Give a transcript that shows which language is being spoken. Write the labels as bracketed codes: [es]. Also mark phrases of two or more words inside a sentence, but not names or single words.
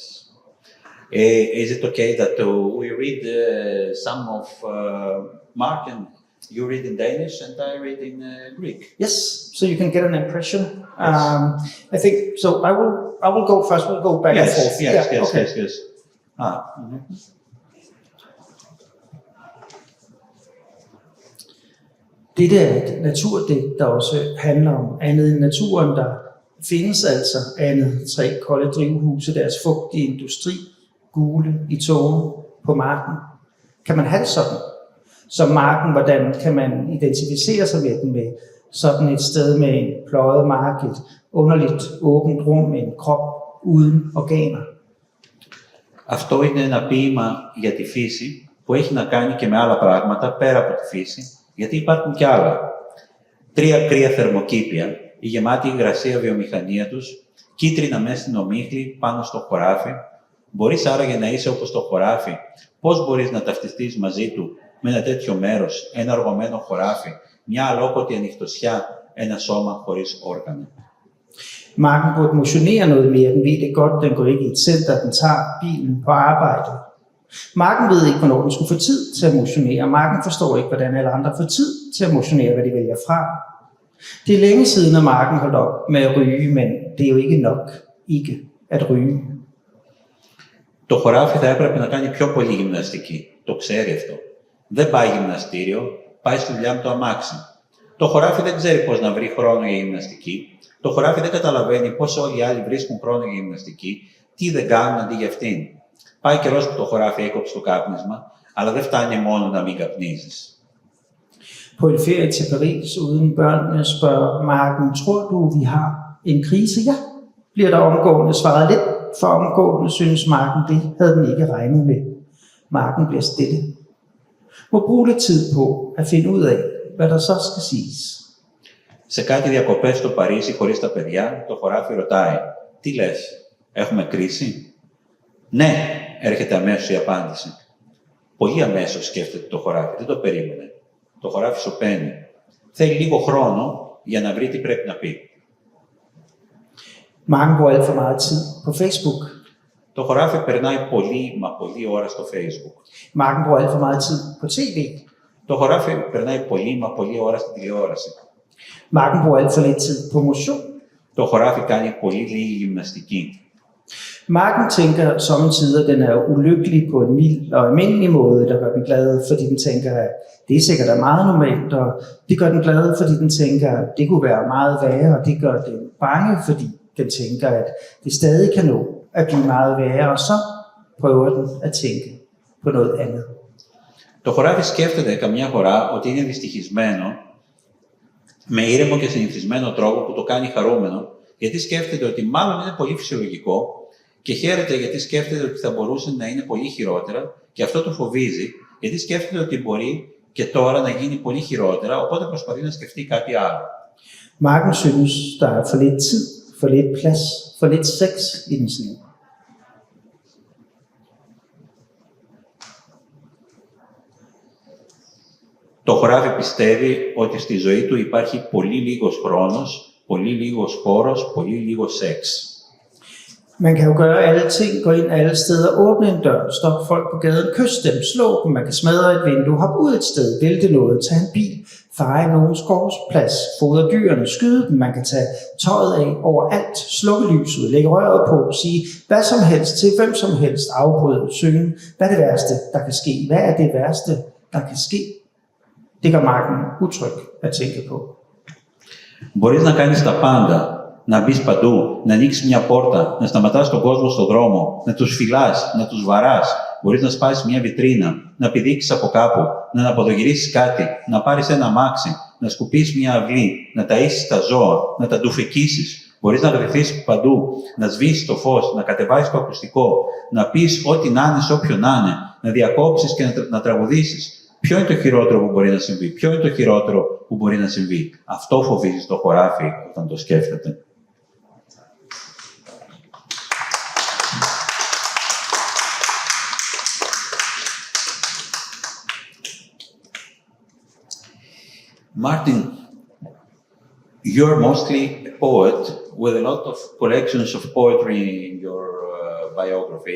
[en] Is it okay that we read some of Martin? You read in Danish and I read in Greek. Yes, so you can get an impression. Yes. I think so. I will go first. We'll go back and forth. Yes. Mm-hmm. [da] Dette er et naturdigt, der også handler om andet end naturen. Der findes altså andet. 3 kolde drivhuse, deres fugtige industri, gule i tågen på marken. Kan man have det sådan? Som marken, hvordan kan man identificere sig med den, med sådan et sted med en pløjet mark, et underligt åbent rum med en krop uden organer. [el] Αυτό είναι ένα ποίημα για τη φύση που έχει να κάνει και με άλλα πράγματα πέρα από τη φύση, γιατί υπάρχουν και άλλα. 3 κρύα θερμοκήπια η γεμάτη υγρασία βιομηχανία τους, κίτρινα μέσα στην ομίχλη πάνω στο χωράφι. Μπορείς άραγε να είσαι όπως το χωράφι? Πώς μπορείς να ταυτιστείς μαζί του με ένα τέτοιο μέρος, ένα οργωμένο χωράφι, μια αλόκοτη ανοιχτωσιά, ένα σώμα χωρίς όργανα? [da] Marken burde motionere noget mere. Den ved det godt, den går ikke i et center, den tager bilen på arbejde. Marken ved ikke, hvornår den skulle få tid til at motionere. Marken forstår ikke, hvordan alle andre får tid til at motionere, hvad de vælger fra. Det er længe siden, at Marken holdt op med at ryge, men det er jo ikke nok ikke at ryge. [el] Το χωράφι θα έπρεπε να κάνει πιο πολύ γυμναστική. Το ξέρει αυτό. Δεν πάει γυμναστήριο, πάει στη δουλειά με το αμάξι. Το χωράφι δεν ξέρει πώς να βρει χρόνο για γυμναστική. Το χωράφι δεν καταλαβαίνει πώς όλοι οι άλλοι βρίσκουν χρόνο για γυμναστική, τι δεν κάνουν αντί για αυτήν. Πάει καιρός που το χωράφι έκοψε το κάπνισμα, αλλά δεν φτάνει μόνο να μην καπνίζεις. [da] På en ferie til Paris uden børnene spørger Marken, tror du, vi har en krise? Ja, bliver der omgående svaret lidt for omgående, synes Marken, det havde den ikke regnet med. Marken bliver stille. Må bruge lidt tid på at finde ud af, hvad der så skal siges. [el] Σε κάτι διακοπές στο Παρίσι χωρίς τα παιδιά, το χωράφι ρωτάει: «Τι λες, έχουμε κρίση?» «Ναι», έρχεται αμέσως η απάντηση. Πολύ αμέσως σκέφτεται το χωράφι, δεν το περίμενε. Το χωράφι σωπαίνει. Θέλει λίγο χρόνο για να βρει τι πρέπει να πει. [da] Marken bruger alt for meget tid på Facebook. [el] Το χωράφι περνάει πολύ ώρα στο Facebook. [da] Marken bruger alt for meget tid på tv. [el] Το χωράφι περνάει πολλή ώρα στην τηλεόραση. [da] Marken bruger alt for lidt tid på motion. [el] Το χωράφι κάνει πολύ λίγη γυμναστική. [da] Marken tænker sommetider, den er ulykkelig på en mild og almindelig måde, der gør den glad, fordi den tænker, at det er sikkert meget normalt, og det gør den glad, fordi den tænker, at det kunne være meget værre, og det gør den bange, fordi den tænker, at det stadig kan nå at blive meget værre, og så prøver den at tænke på noget andet. [el] Το χωράφι σκέφτεται καμιά φορά ότι είναι δυστυχισμένο, με ήρεμο και συνηθισμένο τρόπο που το κάνει χαρούμενο, γιατί σκέφτεται ότι μάλλον είναι πολύ φυσιολογικό και χαίρεται γιατί σκέφτεται ότι θα μπορούσε να είναι πολύ χειρότερα και αυτό το φοβίζει, γιατί σκέφτεται ότι μπορεί και τώρα να γίνει πολύ χειρότερα, οπότε προσπαθεί να σκεφτεί κάτι άλλο. [da] Marken synes, der er for lidt tid, for lidt plads, for lidt sex i dens liv. [el] Το χωράφι πιστεύει ότι στη ζωή του υπάρχει πολύ λίγος χρόνος, πολύ λίγος χώρος, πολύ λίγο σεξ. [da] Man kan jo gøre alle ting, gå ind alle steder, åbne en dør, stoppe folk på gaden, kysse dem, slå dem, man kan smadre et vindue, hoppe ud et sted, vælte noget, tage en bil, feje nogens gårdsplads, fodre dyrene, skyde dem, man kan tage tøjet af overalt, slukke lyset, lægge røret på, sige hvad som helst til hvem som helst, afbryde, synge, hvad er det værste, der kan ske, hvad er det værste, der kan ske. Det gør Marken utryg at tænke på. [el] Μπορείς να κάνεις τα πάντα. Να μπεις παντού, να ανοίξεις μια πόρτα, να σταματάς τον κόσμο στον δρόμο, να τους φυλάς, να τους βαράς. Μπορείς να σπάσεις μια βιτρίνα, να πηδήξεις από κάπου, να αναποδογυρίσεις κάτι, να πάρεις ένα αμάξι, να σκουπίσεις μια αυλή, να ταΐσεις τα ζώα, να τα ντουφεκίσεις. Μπορείς να γρυθείς παντού, να σβήσεις το φως, να κατεβάσεις το ακουστικό, να πεις ό,τι να είναι σε όποιον να είναι, να διακόψεις και να τραγουδήσεις. Ποιο είναι το χειρότερο που μπορεί να συμβεί, ποιο είναι το χειρότερο που μπορεί να συμβεί. Αυτό φοβίζει το χωράφι όταν το σκέφτεται. [en] Martin, you're mostly a poet with a lot of collections of poetry in your biography.